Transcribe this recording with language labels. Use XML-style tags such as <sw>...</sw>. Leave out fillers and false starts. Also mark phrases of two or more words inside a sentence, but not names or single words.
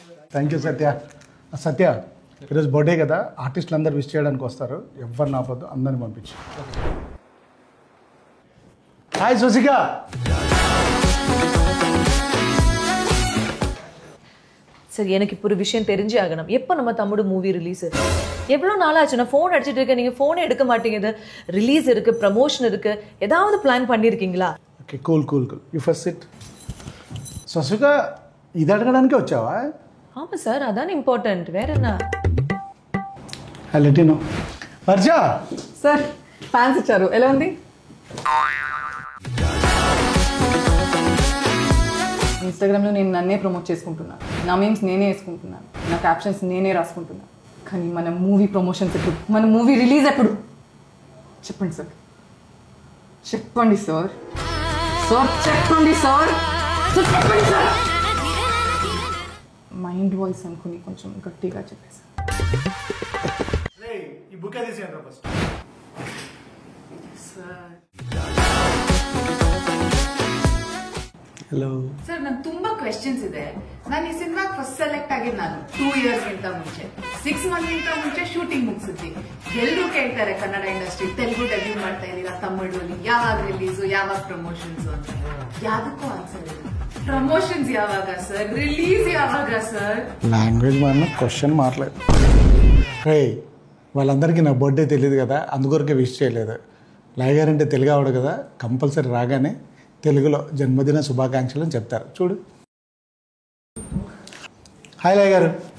<en>thank you సత్య.</en> <te>సత్య ఈరోజు బర్త్డే కదా, ఆర్టిస్టులు అందరు విష్ చేయడానికి వస్తారు, ఎవరిని ఆపొద్దు, అందరిని పంపించు. హాయ్ సుసిక.</te> <ta>சரி, எனக்கு இப்போ ஒரு விஷயம் தெரிஞ்சே ஆகணும். எப்போ நம்ம தம்முடு மூவி ரிலீஸ்? எவ்வளோ நாளாச்சு? நான் ஃபோன் அடிச்சுட்டு இருக்கேன், நீங்கள் ஃபோனே எடுக்க மாட்டேங்குது. ரிலீஸ் இருக்குது, ப்ரமோஷன் இருக்குது, ஏதாவது பிளான் பண்ணியிருக்கீங்களா?</ta> <en>okay, cool cool cool. you first sit.</en> <te>సుసిక, ఇది అడగడానికే వచ్చావా?</te> <ta>ஆமாம் சார், அதான் இம்பார்ட்டன்ட். வேற என்ன?</ta> <te>లెటినో వర్షా సార్ ఫ్యాన్స్ ఇచ్చారు, ఎలా ఉంది? ఇన్స్టాగ్రామ్లో నేను నన్నే ప్రమోట్ చేసుకుంటున్నాను, నా మీమ్స్ నేనే వేసుకుంటున్నాను, నా క్యాప్షన్స్ నేనే రాసుకుంటున్నాను. కానీ మన మూవీ ప్రమోషన్స్ ఎప్పుడు, మన మూవీ రిలీజ్ ఎప్పుడు? చెప్పండి సార్, చెప్పండి సార్, సార్ చెప్పండి సార్, చెప్పండి సార్.</te> <en>mind voice</en> <te>అనుకుని కొంచెం గట్టిగా చెప్పేసి. ఈ బుక్ తీసేయండి ఫస్ట్.</te> <kn>ಹಲೋ ಸರ್, ನನ್ ತುಂಬಾ ಕ್ವೆಶ್ಚನ್ಸ್ ಇದೆ. ನಾನು ಈ ಸಿನಿಮಾಗೆ</kn> <en>first select</en> <kn>ಆಗಿದ್ದು ನಾನು 2 years ಗಿಂತ ಮುಂಚೆ, 6 months ಮುಂಚೆ ಶೂಟಿಂಗ್ ಮುಗಿಸಿದ್ವಿ. ಎಲ್ಲರೂ ಕೇಳ್ತಾರೆ ಕನ್ನಡ ಇಂಡಸ್ಟ್ರಿ ತೆಲುಗು ಡೆಬ್ಯೂ ಮಾಡ್ತಾ ಇದೀರಾ, ತಮಿಳಲ್ಲಿ ಯಾವಾಗ ರಿಲೀಸು, ಯಾವಾಗ ಪ್ರಮೋಷನ್ಸ್ ಅಂತ. ಯಾವ್ದಕ್ಕೂ ಆನ್ಸರ್ ಇಲ್ಲ. ಪ್ರಮೋಷನ್ಸ್ ಯಾವಾಗ ಸರ್, ರಿಲೀಸ್ ಯಾವಾಗ ಸರ್?</kn> <te>లాంగ్వేజ్ మారిన క్వశ్చన్ మారలేదు. రే, వాళ్ళందరికీ నా బర్త్డే తెలియదు కదా, అందుకొరకే విష్ చేయలేదు. లాయ్ గారు అంటే తెలుగు ఆవిడ కదా, కంపల్సరీ రాగానే తెలుగులో జన్మదిన శుభాకాంక్షలు అని చెప్తారు. చూడు. హాయ్ లాయ్ గారు.</te>